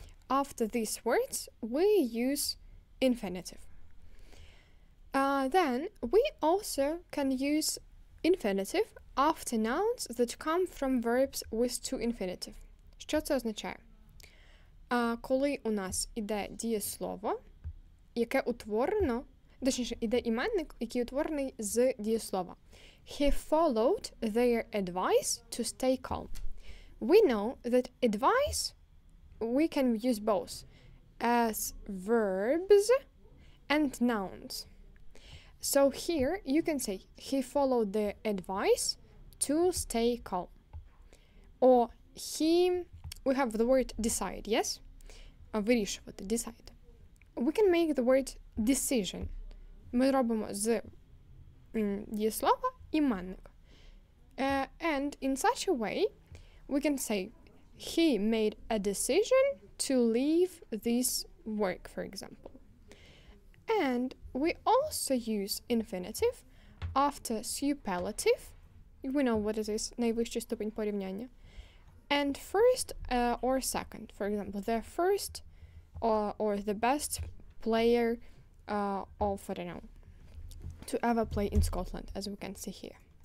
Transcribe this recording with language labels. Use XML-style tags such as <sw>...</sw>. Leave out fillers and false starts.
<en>After these words, we use infinitive. Then we also can use infinitive after nouns that come from verbs with to infinitive.</en> <uk>Що це означає? Коли у нас іде дієслово, яке утворено, точніше, іде іменник, який утворений з дієслова.</uk> <en>He followed their advice to stay calm. We know that advice we can use both as verbs and nouns. So here you can say he followed the advice to stay calm. Or we have the word decide, yes?</en> <uk>Вирішувати,</uk> <en>decide. We can make the word decision.</en> <uk>Ми робимо з дієслова іменник.</uk> <en>And in such a way, we can say he made a decision to leave this work, for example. And we also use infinitive after superlative. We know what it is,</en> <uk>найвищий ступень порівняння.</uk> <en>And first or second, for example, the first or the best player of, I don't know, to ever play in Scotland, as we can see here.</en>